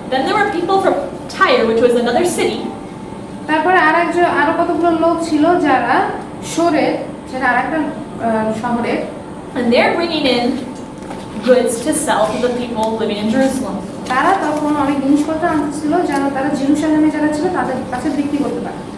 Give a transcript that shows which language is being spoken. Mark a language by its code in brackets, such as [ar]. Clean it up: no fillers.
[en] Then there were people from Tyre, which was another city. [bn] তারপরে আরো কতগুলো লোক ছিল যারা শোরের, সেটা আরেকটা শহরের, [en] And they're bringing in goods to sell to the people living in Jerusalem. [bn] তারা তখন অনেক জিনিসপত্র আনতেছিল যেন তারা জেরুসালেমে যারা ছিল তাদের কাছে বিক্রি করতে পারে।